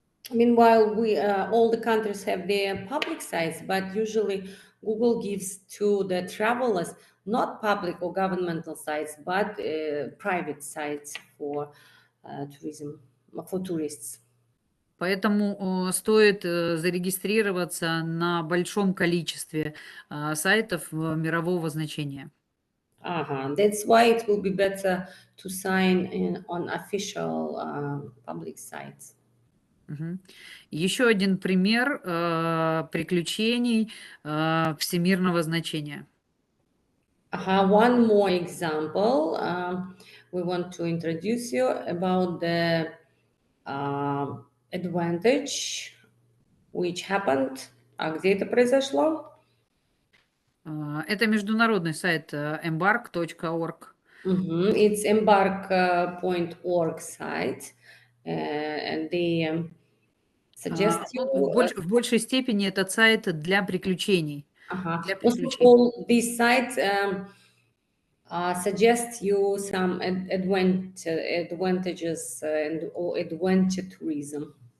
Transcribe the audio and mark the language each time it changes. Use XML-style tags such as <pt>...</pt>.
<en>Meanwhile, all the countries have their public sites, but usually Google gives to the travelers not public or governmental sites, but private sites for tourism, for tourists.</en> <ru>Поэтому стоит зарегистрироваться на большом количестве сайтов мирового значения.</ru> <en>That's why it will be better to sign in on official public sites.</en> <ru>Еще один пример приключений всемирного значения.</ru> <en>One more example. We want to introduce you about the advantage which happened.</en> <ru>Где это произошло? Это международный сайт embark.org.</ru> <en>It's embark.org site, and they suggest you.</en> <ru>В большей степени этот сайт для приключений. Для приключений.</ru> <en>Also, this site suggests you some advantages or adventure tourism.</en>